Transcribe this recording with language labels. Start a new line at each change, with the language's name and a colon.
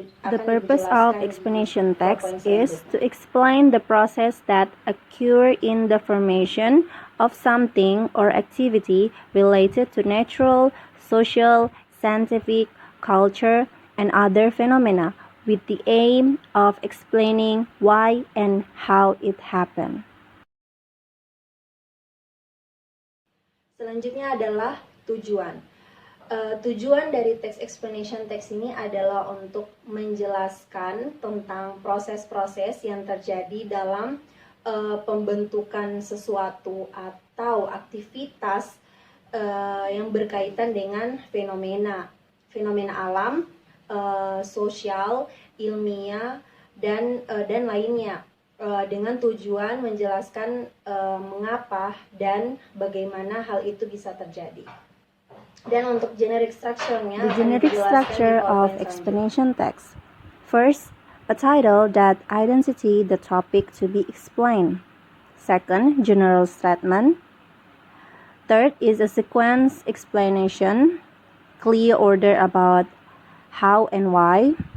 English: The purpose of explanation text is to explain the process that occur in the formation of something or activity related to natural, social, scientific, culture, and other phenomena with the aim of explaining why and how it happened.
Indonesian: Selanjutnya adalah tujuan. Tujuan dari text explanation text ini adalah untuk menjelaskan tentang proses-proses yang terjadi dalam pembentukan sesuatu atau aktivitas yang berkaitan dengan fenomena alam, sosial, ilmiah, dan lainnya, dengan tujuan menjelaskan mengapa dan bagaimana hal itu bisa terjadi. Dan untuk generic structure-nya,
English: the generic structure of explanation text. First, a title that identity the topic to be explained. Second, general statement. Third is a sequence explanation, clear order about how and why.